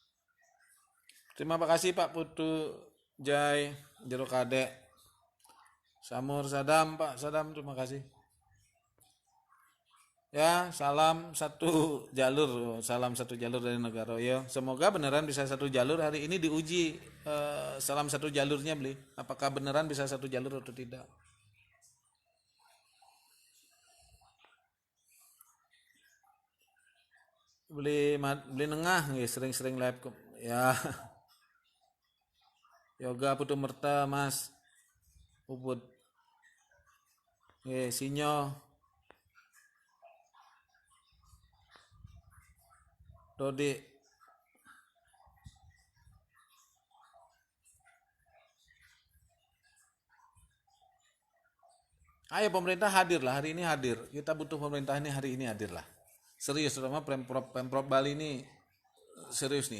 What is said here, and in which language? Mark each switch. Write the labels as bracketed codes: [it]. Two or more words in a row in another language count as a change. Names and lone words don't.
[id] Terima kasih Pak Putu Jai Jero Kadek. Samur Sadam, Pak Sadam, terima kasih. Ya, salam satu jalur dari negara. Ya, semoga beneran bisa satu jalur hari ini diuji. Salam satu jalurnya beli. Apakah beneran bisa satu jalur atau tidak? Beli nengah, nggih, sering-sering live ya. Yoga Putu Merta, Mas Ubud. Nggih, Sinyo, Dodi. Ayo pemerintah hadir lah, hari ini hadir. Kita butuh pemerintah ini hari ini hadir lah. Serius, terutama Pemprov Bali ini serius nih.